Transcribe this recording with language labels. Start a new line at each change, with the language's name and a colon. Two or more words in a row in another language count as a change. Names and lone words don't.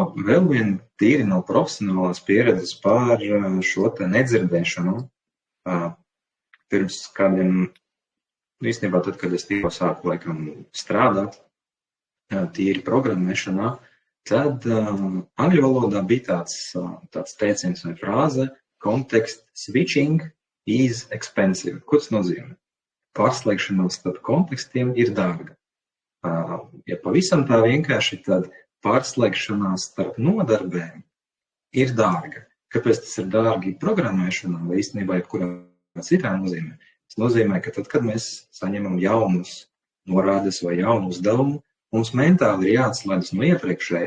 Latvian: Vēl viena tīri no profesionālās pieredzes par šo te nedzirdēšanu. Pirms kādiem, īstenībā tad, kad es tikko sāku laikam strādāt tīri programmēšanā, tad angļu valodā bija tāds teiciens vai frāze
English: context switching is expensive.
Latvian: Ko tas nozīmē? Pārslēgšanās starp kontekstiem ir dārga. Ja pavisam tā vienkārši, tad pārslēgšanās starp nodarbēm ir dārga. Kāpēc tas ir dārgi programmēšanā vai īstenībā jebkurā citā nozīmē? Tas nozīmē, ka tad, kad mēs saņemam jaunus norādes vai jaunu uzdevumu, mums mentāli ir jāatslēdzas no iepriekšējā.